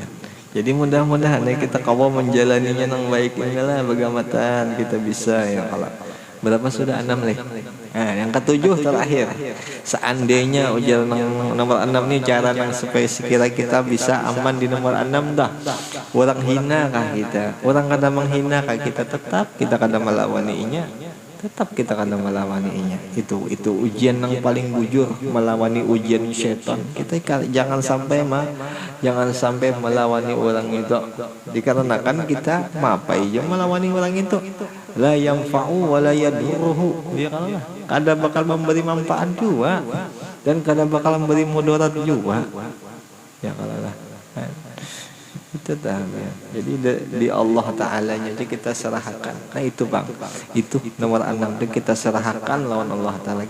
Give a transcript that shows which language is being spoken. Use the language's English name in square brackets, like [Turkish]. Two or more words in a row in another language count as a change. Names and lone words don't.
[Banjar] Jadi mudah-mudahan ya kita kawa menjalaninya nang baik inilah bagamatan kita bisa ya kalau. Berapa sudah 6 nih? Nah, yang ke-7 terakhir. Seandainya ujian nomor 6 nih cara yang supaya sekira kita bisa aman di nomor 6 dah. Orang hina kah kita? Orang kada menghina kah kita? Tetap kita kada melawaninya. Tetap kita kada melawaninya. Itu ujian yang paling bujur, melawani ujian syaitan. Kita jangan sampai melawani orang itu. Dikarenakan kita mapai aja melawani orang itu. [Arabic] لا ينفع ولا يضره. يا الله. [Banjar] Kada bakal memberi manfaat juga dan kada bakal memberi mudarat juga. [Arabic] يا الله. [Banjar] Itu dah. Jadi di Allah Ta'ala-nya aja kita serahkan. Nah itu bang, itu nomor 6 itu kita serahkan lawan Allah Ta'ala.